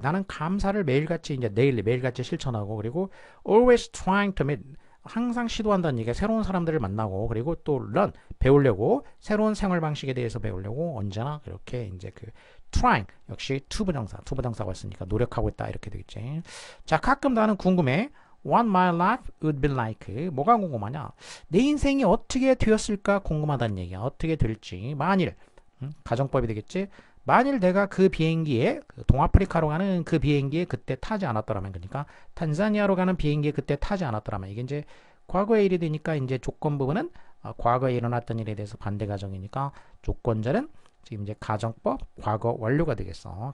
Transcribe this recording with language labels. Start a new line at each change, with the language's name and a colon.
Korean: 나는 감사를 매일같이 이제 매일같이 실천하고 그리고
English: always trying to meet
Korean: 항상 시도한다는 얘기가 새로운 사람들을 만나고 그리고 또 learn 배우려고 새로운 생활 방식에 대해서 배우려고 언제나 그렇게 이제 그 trying 역시 투부정사가 있으니까 노력하고 있다 이렇게 되겠지. 자, 가끔 나는 궁금해.
English: What my life would be like.
Korean: 뭐가 궁금하냐? 내 인생이 어떻게 되었을까 궁금하다는 얘기야. 어떻게 될지. 만일 가정법이 되겠지. 만일 내가 그 비행기에 동아프리카로 가는 그 비행기에 그때 타지 않았더라면 그러니까 탄자니아로 가는 비행기에 그때 타지 않았더라면 이게 이제 과거의 일이 되니까 이제 조건 부분은 과거에 일어났던 일에 대해서 반대 가정이니까 조건절은 지금 이제 가정법 과거 완료가 되겠어.